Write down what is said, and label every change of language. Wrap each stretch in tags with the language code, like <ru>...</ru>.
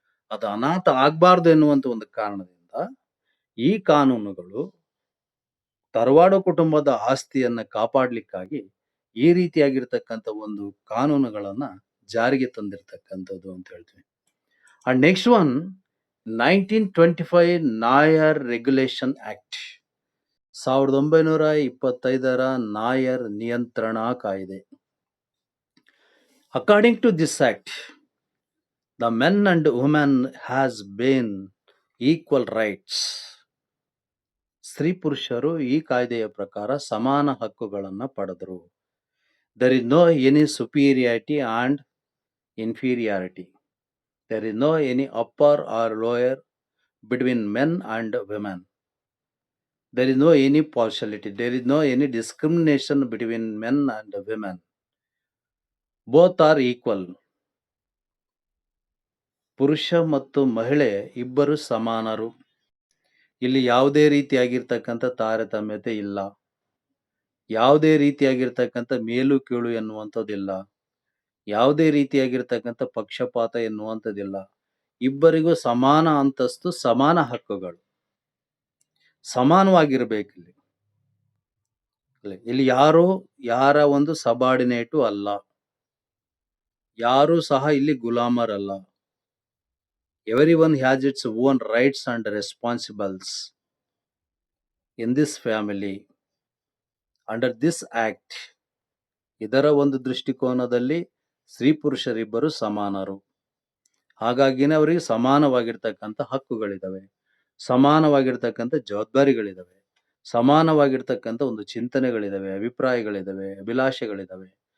<kn>ಅದು ಅನಾಥ ಆಗ್ಬಾರ್ದು ಎನ್ನುವಂತ ಒಂದು ಕಾರಣದಿಂದ ಈ ಕಾನೂನುಗಳು ತರವಾಡು ಕುಟುಂಬದ ಆಸ್ತಿಯನ್ನ ಕಾಪಾಡ್ಲಿಕ್ಕಾಗಿ ಈ ರೀತಿಯಾಗಿರ್ತಕ್ಕಂಥ ಒಂದು ಕಾನೂನುಗಳನ್ನ ಜಾರಿಗೆ ತಂದಿರ್ತಕ್ಕಂಥದ್ದು ಅಂತ ಹೇಳ್ತೀವಿ.</kn> <en>and next one 1925 Nair regulation act,</en> <kn>1925ರ Nair ನಿಯಂತ್ರಣ ಕಾಯ್ದೆ.</kn> <en>According to this act, the men and women has been equal rights.</en> <kn>ಸ್ತ್ರೀ ಪುರುಷರು ಈ ಕಾಯ್ದೆಯ ಪ್ರಕಾರ ಸಮಾನ ಹಕ್ಕುಗಳನ್ನು ಪಡೆದರು.</kn> <en>There is no any superiority and inferiority. There is no any upper or lower between men and women. There is no any partiality. There is no any discrimination between men and women. Both are equal.</en> <kn>ಪುರುಷ ಮತ್ತು ಮಹಿಳೆ ಇಬ್ಬರು ಸಮಾನರು. ಇಲ್ಲಿ ಯಾವುದೇ ರೀತಿಯಾಗಿರ್ತಕ್ಕಂಥ ತಾರತಮ್ಯತೆ ಇಲ್ಲ. ಯಾವುದೇ ರೀತಿಯಾಗಿರ್ತಕ್ಕಂಥ ಮೇಲು ಕೀಳು ಎನ್ನುವಂಥದ್ದಿಲ್ಲ. ಯಾವುದೇ ರೀತಿಯಾಗಿರ್ತಕ್ಕಂಥ ಪಕ್ಷಪಾತ ಎನ್ನುವಂಥದ್ದಿಲ್ಲ. ಇಬ್ಬರಿಗೂ ಸಮಾನ ಅಂತಸ್ತು, ಸಮಾನ ಹಕ್ಕುಗಳು, ಸಮಾನವಾಗಿರ್ಬೇಕಿಲ್ಲಿ. ಇಲ್ಲಿ ಯಾರು ಯಾರ ಒಂದು ಸಬಾರ್ಡಿನೇಟು ಅಲ್ಲ, ಯಾರು ಸಹ ಇಲ್ಲಿ ಗುಲಾಮರಲ್ಲ.</kn> <en>Everyone has its own rights and responsibilities in this family. Under this act,</en> <kn>ಇದರ ಒಂದು ದೃಷ್ಟಿಕೋನದಲ್ಲಿ ಸ್ತ್ರೀ ಪುರುಷರಿಬ್ಬರು ಸಮಾನರು. ಹಾಗಾಗಿನೇ ಅವರಿಗೆ ಸಮಾನವಾಗಿರ್ತಕ್ಕಂಥ ಹಕ್ಕುಗಳಿದಾವೆ, ಸಮಾನವಾಗಿರ್ತಕ್ಕಂಥ ಜವಾಬ್ದಾರಿಗಳಿದಾವೆ, ಸಮಾನವಾಗಿರ್ತಕ್ಕಂಥ ಒಂದು ಚಿಂತನೆಗಳಿದಾವೆ, ಅಭಿಪ್ರಾಯಗಳಿದಾವೆ, ಅಭಿಲಾಷೆಗಳಿದಾವೆ.</kn>